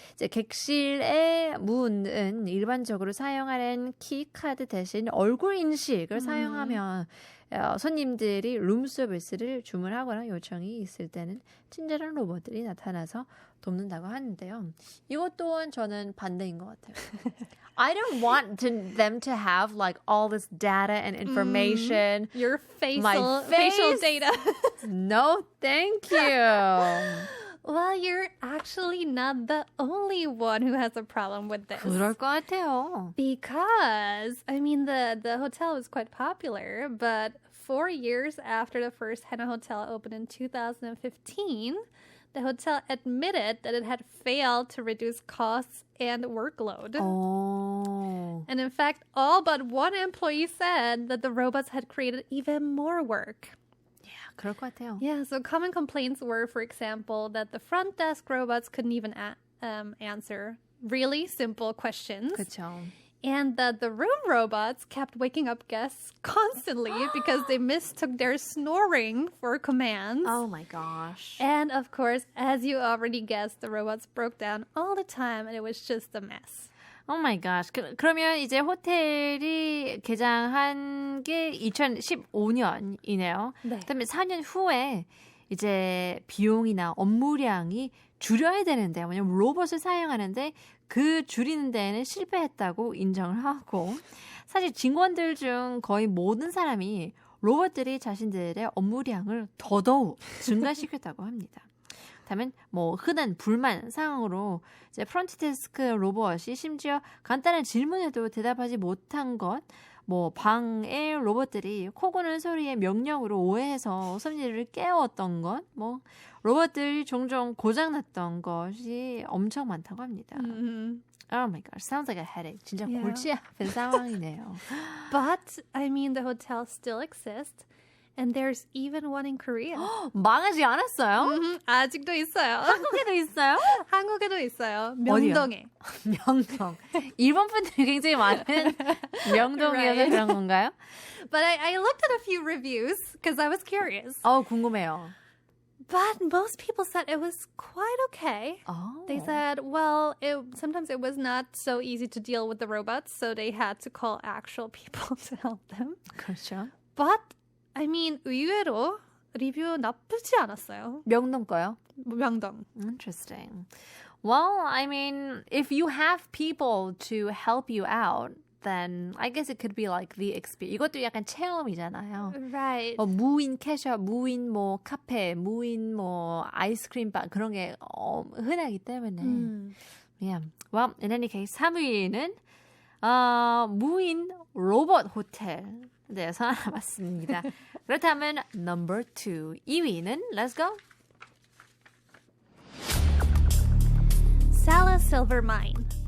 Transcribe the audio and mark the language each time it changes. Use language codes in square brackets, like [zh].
[ko] 이제 객실의 문은 일반적으로 사용하는 키카드 대신 얼굴 인식을 사용하면 손님들이 룸서비스를 주문하거나 요청이 있을 때는 친절한 로봇들이 나타나서 돕는다고 하는데요. 이것 또한 저는 반대인 것 같아요. [en] I don't want them to have like all this data and information. Your my facial data. No, thank you. Well, you're actually not the only one who has a problem with this. [ko] 그럴 것 같아요. [en] Because, I mean, the hotel was quite popular, but 4 years after the first Hana Hotel opened in 2015, the hotel admitted that it had failed to reduce costs and workload. Oh. And in fact, all but one employee said that the robots had created even more work. [ko] Yeah, 그럴 것 같아요. [en] Yeah, so common complaints were, for example, that the front desk robots couldn't even answer really simple questions. [ko] 그렇죠. [en] And that the room robots kept waking up guests constantly because they mistook their snoring for commands. Oh my gosh. And of course, as you already guessed, the robots broke down all the time and it was just a mess. Oh my gosh. [ko] 그러면 이제 호텔이 개장한 게 2015년이네요. 네. 그다음에 4년 후에 이제 비용이나 업무량이 줄여야 되는데 왜냐면 로봇을 사용하는데 그 줄이는 데에는 실패했다고 인정을 하고 사실 직원들 중 거의 모든 사람이 로봇들이 자신들의 업무량을 더더욱 증가시켰다고 합니다. 그렇다면 뭐 흔한 불만 사항으로 이제 프론트 데스크 로봇이 심지어 간단한 질문에도 대답하지 못한 것, 뭐 방의 로봇들이 코 고는 소리의 명령으로 오해해서 손님들을 깨웠던 것, 뭐 로봇들이 종종 고장났던 것이 엄청 많다고 합니다. [en] Oh my gosh, sounds like a headache. [ko] 진짜 골치 아픈 상황이네요. [en] But, I mean, the hotels still exist. And there's even one in Korea. [ko] 망하지 않았어요? 아직도 있어요. 한국에도 있어요? 한국에도 있어요. 명동에. 명동. 일본 분들이 굉장히 많은 명동이어서 [en] Right. [ko] 그런 건가요? [en] But I looked at a few reviews because I was curious. [ko] 궁금해요. [en] But most people said it was quite okay. Oh. They said, well, sometimes it was not so easy to deal with the robots, so they had to call actual people to help them. [ko] 그렇죠. [en] But, I mean, [ko] 의외로 리뷰 나쁘지 않았어요. 명동 거요? 명동. [en] Interesting. Well, I mean, if you have people to help you out, then I guess it could be like the experience. [ko] 이것도 약간 체험이잖아요. [en] Right. [ko] 무인 캐셔, 무인 뭐 카페, 무인 뭐 아이스크림바 그런 게 흔하기 때문에. [en] Yeah. Well, in any case, [ko] 3위는 무인 로봇 호텔. 네, 알아봤습니다. 그렇다면 number 2, 2위는 [en] let's go. [ko] Sala Silver Mine.